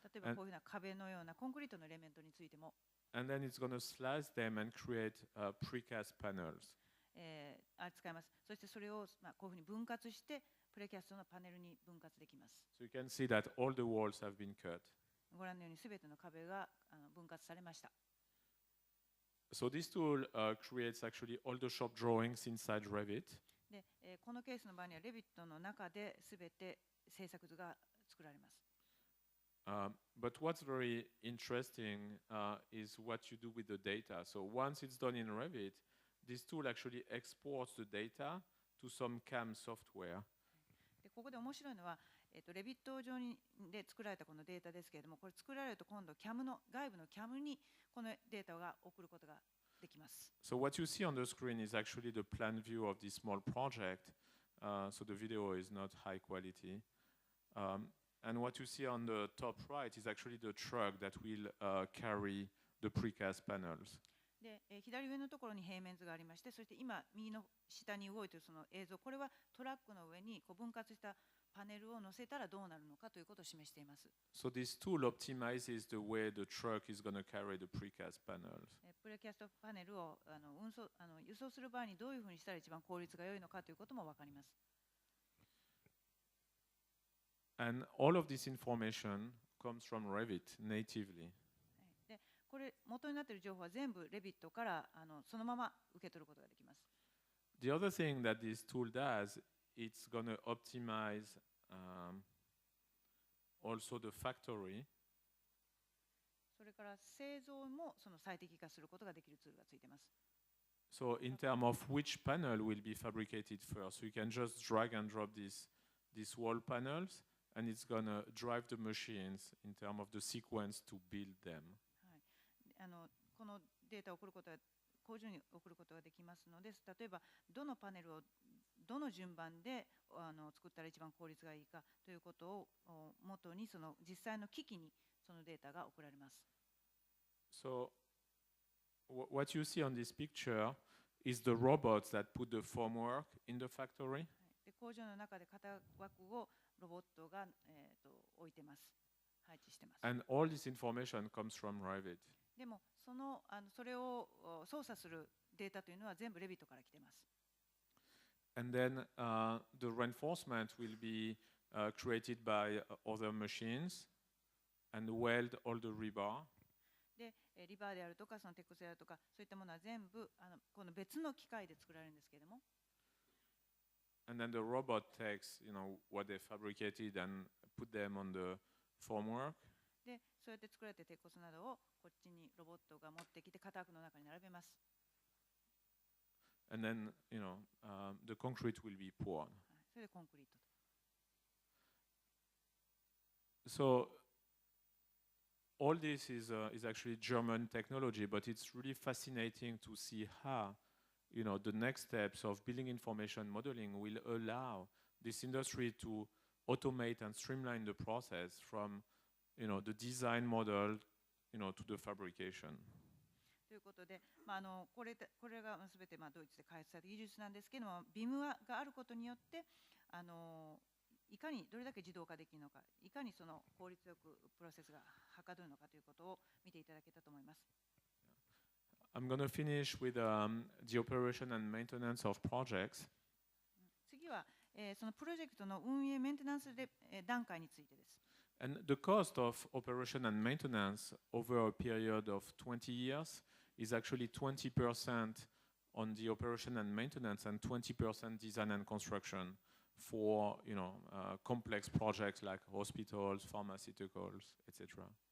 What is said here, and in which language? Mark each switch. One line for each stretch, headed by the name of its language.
Japanese: 例えばこういうふうな壁のようなコンクリートのエレメントについても。
English: And then it's going to slice them and create precast panels.
Japanese: 使います。そしてそれをこういうふうに分割してプレキャストのパネルに分割できます。
English: So you can see that all the walls have been cut.
Japanese: ご覧のようにすべての壁が分割されました。
English: So this tool creates actually all the shop drawings inside Revit.
Japanese: で、このケースの場合にはレビットの中ですべて制作図が作られます。
English: But what's very interesting is what you do with the data. So once it's done in Revit, this tool actually exports the data to some CAM software.
Japanese: でここで面白いのは、レビット上で作られたこのデータですけれども、これ作られると今度CAMの外部のCAMにこのデータが送ることができます。
English: So what you see on the screen is actually the plan view of this small project. So the video is not high quality. And what you see on the top right is actually the truck that will carry the precast panels.
Japanese: で左上のところに平面図がありまして、そして今右の下に動いているその映像、これはトラックの上にこう分割したパネルを乗せたらどうなるのかということを示しています。
English: So this tool optimizes the way the truck is going to carry the precast panels.
Japanese: プレキャストパネルを輸送する場合にどういうふうにしたら一番効率が良いのかということも分かります。
English: And all of this information comes from Revit natively.
Japanese: で、これ元になっている情報は全部 Revit からそのまま受け取ることができます。
English: The other thing that this tool does, it's going to optimize also the factory.
Japanese: それから製造もその最適化することができるツールがついています。
English: So in terms of which panel will be fabricated first, you can just drag and drop these wall panels, and it's going to drive the machines in terms of the sequence to build them.
Japanese: このデータを送ることは工場に送ることができますので、例えばどのパネルをどの順番で作ったら一番効率がいいかということを元にその実際の機器にそのデータが送られます。
English: So what you see on this picture is the robots that put the formwork in the factory.
Japanese: で、工場の中で型枠をロボットが、置いてます。配置してます。
English: And all this information comes from Revit.
Japanese: でもそれを操作するデータというのは全部 Revit から来てます。
English: And then the reinforcement will be created by other machines and weld all the rebar.
Japanese: で、リバーであるとか、その鉄骨であるとか、そういったものは全部この別の機械で作られるんですけれども。
English: And then the robot takes, what they fabricated and put them on the formwork.
Japanese: で、そうやって作られた鉄骨などをこっちにロボットが持ってきて型枠の中に並べます。
English: And then, the concrete will be poured.
Japanese: それでコンクリート。
English: So all this is actually German technology, but it's really fascinating to see how, the next steps of building information modeling will allow this industry to automate and streamline the process from, the design model, to the fabrication.
Japanese: ということで、これがすべてドイツで開発された技術なんですけれども、BIM があることによって、いかにどれだけ自動化できるのか、いかにその効率よくプロセスがはかどるのかということを見ていただけたと思います。
English: I'm going to finish with the operation and maintenance of projects.
Japanese: 次は、そのプロジェクトの運営メンテナンスで、段階についてです。
English: And the cost of operation and maintenance over a period of 20 years is actually 20% on the operation and maintenance and 20% design and construction for complex projects like hospitals, pharmaceuticals, etc.